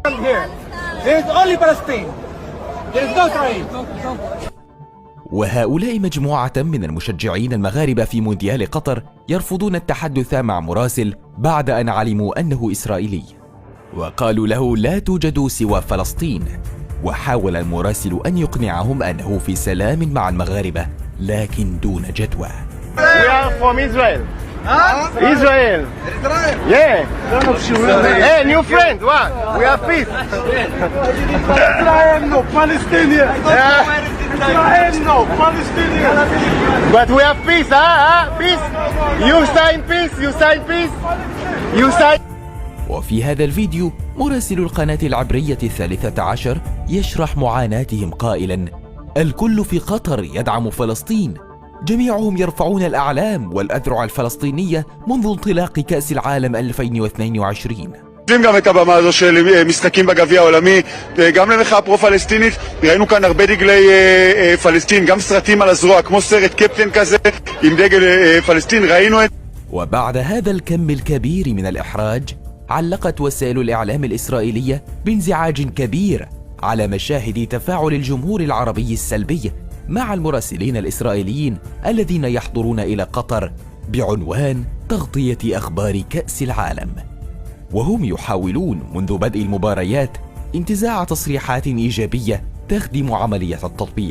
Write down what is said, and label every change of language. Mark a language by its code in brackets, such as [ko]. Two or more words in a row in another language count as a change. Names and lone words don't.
[ar] وهؤلاء مجموعة من المشجعين المغاربة في مونديال قطر يرفضون التحدث مع مراسل بعد أن علموا أنه إسرائيلي، وقالوا له لا توجد سوى فلسطين. وحاول المراسل أن يقنعهم أنه في سلام مع المغاربة لكن دون جدوى. [en] We are from Israel. Israel. Yeah. Hey, new friend. What? We are peace. Israel no Palestinian. Israel no Palestinian. But we have peace, huh? Peace. You sign peace. You sign peace. You sign. [ar] وفي هذا الفيديو مراسل القناة العبرية 13 يشرح معاناتهم قائلا: الكل في قطر يدعم فلسطين، جميعهم يرفعون الأعلام والأذرع الفلسطينية منذ انطلاق كأس العالم 2022. [he] גם את הבמה הזו של משחקים בגביע העולמי, גם למחאה פרו-פלסטינית. ראינו כאן הרבה דגלי פלסטין, גם סרטים על הזרוע, כמו סרט קפטן כזה עם דגל פלסטין, ראינו את... [ar] وبعد هذا الكم الكبير من الإحراج، علقت وسائل الإعلام الإسرائيلية بانزعاج كبير على مشاهد تفاعل الجمهور العربي السلبي مع المراسلين الإسرائيليين الذين يحضرون إلى قطر بعنوان تغطية أخبار كأس العالم، وهم يحاولون منذ بدء المباريات انتزاع تصريحات إيجابية تخدم عملية التطبيع.